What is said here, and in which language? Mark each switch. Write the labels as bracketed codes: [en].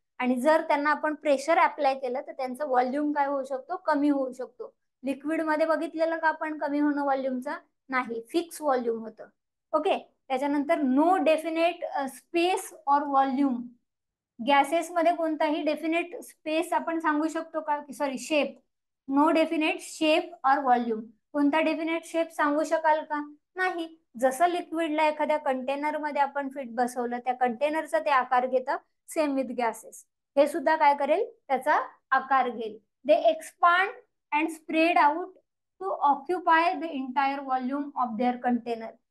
[mr] आणि जर त्यांना आपण प्रेशर अप्लाय केलं तर त्यांचं व्हॉल्यूम काय होऊ शकतो? कमी होऊ शकतो. लिक्विड मध्ये बघितलेलं का आपण कमी होणं व्हॉल्यूमचं? नाही, फिक्स व्हॉल्यूम होतं. ओके, [en] त्याच्यानंतर no definite space or volume. [mr] गॅसेस मध्ये कोणताही डेफिनेट स्पेस आपण सांगू शकतो का? [en] Sorry, shape. No definite shape or volume. [mr] कोणता डेफिनेट शेप सांगू शकाल का? नाही. जसं लिक्विडला एखाद्या कंटेनर मध्ये आपण फिट बसवलं, त्या कंटेनरचा ते आकार घेतं. [en] Same with gases. [mr] हे सुद्धा काय करेल? त्याचा आकार घेईल. [en] They expand and spread out to occupy the entire volume of their container.